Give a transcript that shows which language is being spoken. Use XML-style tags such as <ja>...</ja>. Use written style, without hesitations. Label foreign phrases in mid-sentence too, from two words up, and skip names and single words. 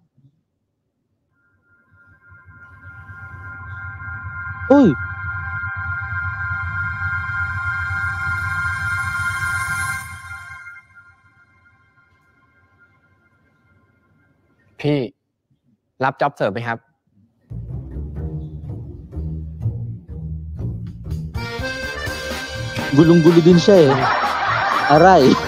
<tl>Uy!</tl> <th>พี่รับจ็อบเสิร์ฟไหมครับ</th> <tl>Gulong-gulo din siya eh. Aray.</tl>